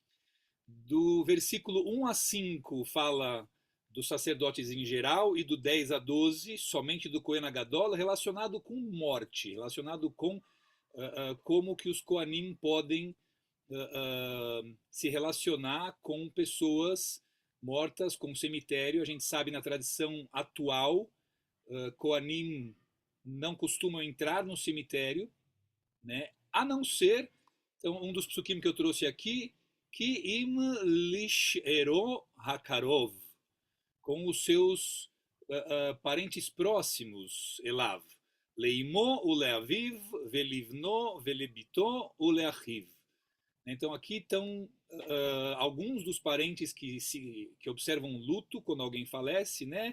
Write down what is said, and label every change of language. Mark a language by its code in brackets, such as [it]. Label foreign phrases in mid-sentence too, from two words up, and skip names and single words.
[pt] Do versículo 1 a 5 fala dos sacerdotes em geral e do 10 a 12 somente do Cohen Gadol, relacionado com morte, relacionado com como que os Koanim podem se relacionar com pessoas mortas, com o cemitério. A gente sabe na tradição atual, Koanim não costumam entrar no cemitério, né? A não ser, então, um dos psukim que eu trouxe aqui, que [he] אם לשארו הקרוב, [pt] com os seus parentes próximos, Elav. [he] לאמו ולאביו, ולבנו, ולבתו ולאחיו. [pt] Então aqui estão alguns dos parentes que observam luto quando alguém falece, né?